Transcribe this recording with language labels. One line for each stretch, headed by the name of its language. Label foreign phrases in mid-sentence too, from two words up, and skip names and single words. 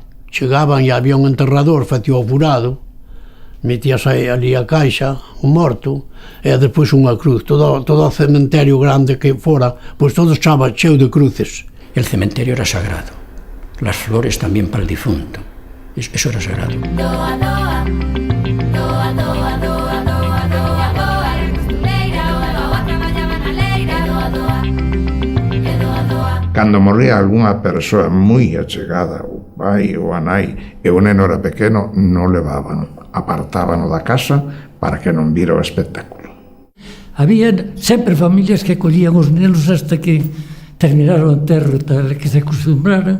Galician: Chegaban e había un enterrador, facía o furado, metías ali a caixa, o morto, e despois unha cruz. Todo o cementerio grande que fora, pois todo estaba cheo de cruces.
Spanish: El cementerio era sagrado. Las flores también para el difunto. Eso era sagrado. Doa, doa, doa, doa, doa, doa, doa, doa, costureira, doa, doa,
Galician: traballaba na leira, doa, doa, e doa, doa. Cando morría algunha persoa moi achegada, o pai ou a nai, e o neno era pequeno, non levaban, apartábano da casa para que non vira o espectáculo. Había sempre familias que collían os nenos hasta que terminaron o enterro, tal que se acostumbraran.